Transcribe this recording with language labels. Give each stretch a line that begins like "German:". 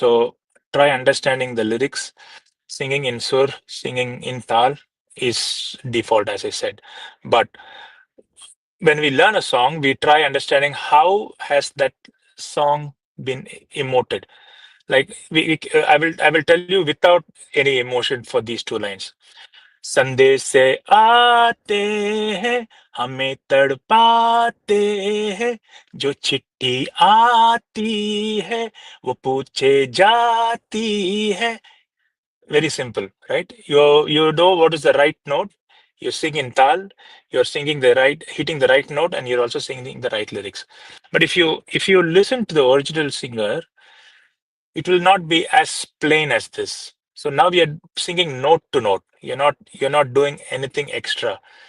English: So try understanding the lyrics. Singing in sur, singing in tal is default, as I said. But when we learn a song, we try understanding how has that song been emoted. Like I will tell you without any emotion for these two lines.
Hindi: संदेश से आते हैं हमें तड़पाते हैं जो चिट्ठी आती है वो पूछे जाती है.
English: Very simple, right? You know what is the right note. You sing in tal. You're singing hitting the right note, and you're also singing the right lyrics. But if you listen to the original singer, it will not be as plain as this. So now we are singing note to note. You're not doing anything extra.